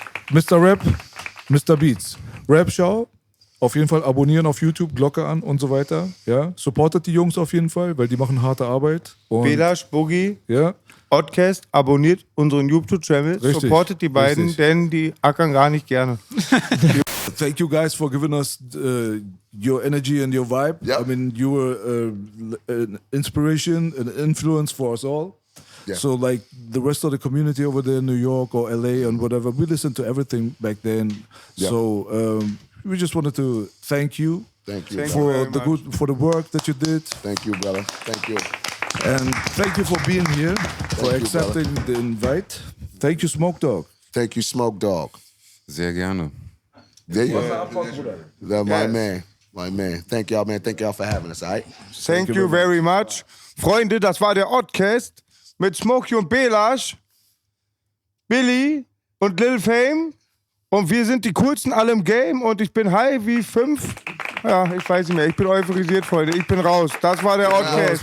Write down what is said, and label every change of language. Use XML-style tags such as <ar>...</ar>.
<de>Mr. Rap, Mr. Beatz. Rap-Show. Auf jeden Fall abonnieren auf YouTube, Glocke an und so weiter. Ja, supportet die Jungs auf jeden Fall, weil die machen harte Arbeit. B-Lash, Bogy, ja. Oddcast, abonniert unseren YouTube-Channel, supportet die beiden, denn die ackern gar nicht gerne.</de> <en>Thank you guys for giving us your energy and your vibe. Yeah. I mean, you were an inspiration, an influence for us all. Yeah. So like the rest of the community over there in New York or LA and whatever, we listened to everything back then. Yeah. So we just wanted to thank you. Thank you. For the work that you did. Thank you, brother. Thank you. And thank you for being here, for you, accepting the invite. Thank you, Smoke Dog. Thank you, Smoke Dog.</en> <de>Sehr gerne.</de> <en>There you go. My man. My man. Thank y'all, man. Thank y'all for having us, all right? Thank you very much.</en> <de>Freunde, das war der Oddcast mit Smokey und B-Lash, Billy und Lil Fame. Und wir sind die coolsten alle im Game und ich bin high wie 5. Ja, ich weiß nicht mehr. Ich bin euphorisiert, Freunde. Ich bin raus. Das war der Oddcast.</de>